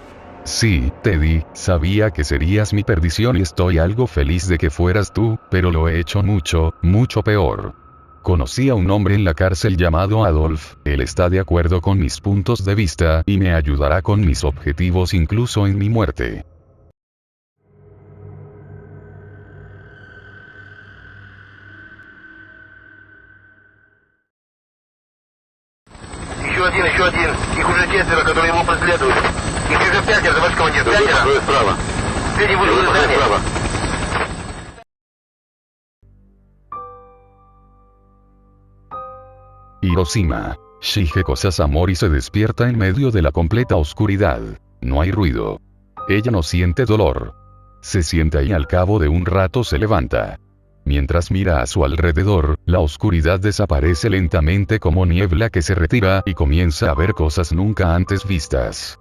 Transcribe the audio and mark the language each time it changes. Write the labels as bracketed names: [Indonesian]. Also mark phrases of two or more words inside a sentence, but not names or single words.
[Spanish] Sí, Teddy, sabía que serías mi perdición y estoy algo feliz de que fueras tú, pero lo he hecho mucho, mucho peor. Conocí a un hombre en la cárcel llamado Adolf, él está de acuerdo con mis puntos de vista y me ayudará con mis objetivos incluso en mi muerte. [Russian] Еще один. Их уже 4, которые его преследуют. Их уже 5, товарищ командир, 5. Двое справа. Среди вышел из здания. Справа. [Spanish] Hiroshima. Shigeko Sasamori se despierta en medio de la completa oscuridad. No hay ruido. Ella no siente dolor. Se sienta y al cabo de un rato se levanta. Mientras mira a su alrededor, la oscuridad desaparece lentamente como niebla que se retira y comienza a ver cosas nunca antes vistas.